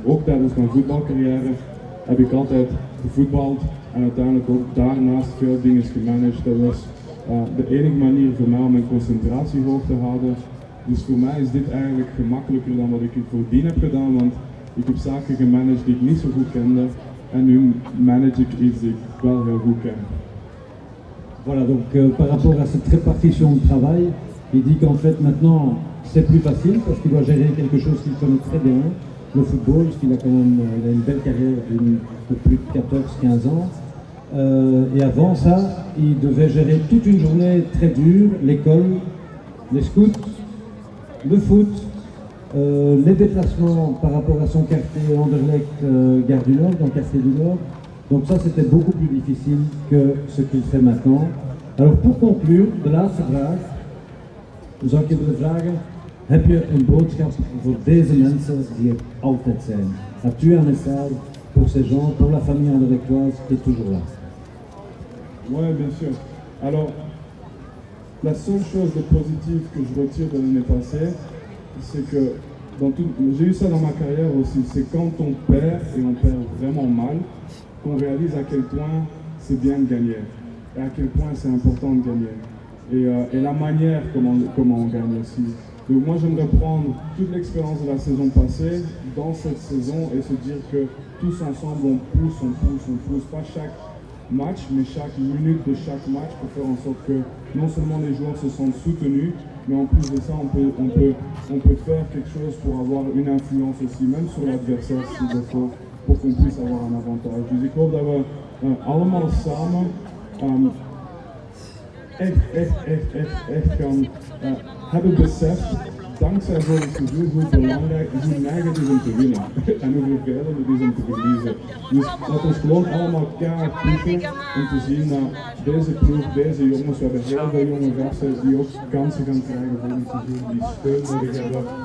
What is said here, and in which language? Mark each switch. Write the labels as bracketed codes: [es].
[nl] Ook tijdens mijn voetbalcarrière heb ik altijd gevoetbald en uiteindelijk ook daarnaast veel dingen gemanaged. Dat was de enige manier voor mij om mijn concentratie hoog te houden. Dus voor mij is dit eigenlijk gemakkelijker dan wat ik voordien heb gedaan, want ik heb zaken gemanaged die ik niet zo goed kende en nu manage ik iets die ik wel heel goed ken. [fr] Voilà, donc par rapport à cette répartition de travail, il dit qu'en fait maintenant c'est plus facile parce qu'il doit gérer quelque chose qu'il connaît très bien, le football, parce qu'il a quand même il a une belle carrière de plus de 14-15 ans. Et avant ça, il devait gérer toute une journée très dure, l'école, les scouts, le foot, les déplacements par rapport à son quartier Anderlecht, Gare du Nord, dans le quartier du Nord. Donc ça c'était beaucoup plus difficile que ce qu'il fait maintenant. Alors pour conclure, [nl] de laatste vraag, zou ik je willen vragen, heb je een boodschap voor deze mensen die er altijd zijn? [fr] As-tu un message pour ces gens, pour la famille anderlechtoise qui est toujours là? Ouais, bien sûr. Alors, la seule chose de positive que je retire de l'année passée, c'est que j'ai eu ça dans ma carrière aussi, c'est quand on perd et on perd vraiment mal, qu'on réalise à quel point c'est bien de gagner et à quel point c'est important de gagner et la manière comment on gagne aussi. Donc moi j'aimerais prendre toute l'expérience de la saison passée dans cette saison et se dire que tous ensemble on pousse, pas chaque match mais chaque minute de chaque match pour faire en sorte que non seulement les joueurs se sentent soutenus, mais en plus de ça on peut faire quelque chose pour avoir une influence aussi, même sur l'adversaire s'il le faut, pour qu'on puisse avoir un avantage. [nl] Dus ik hoop dat we allemaal samen echt gaan hebben beseft, dankzij volgend seizoen, hoe belangrijk, hoe neig het is om te winnen en hoe vervelend het is om te verliezen. Dus laten we gewoon allemaal keihard pushen om te zien dat deze ploeg, deze jongens, we hebben heel veel jonge gasten die ook kansen gaan krijgen volgend seizoen, die steun nodig hebben.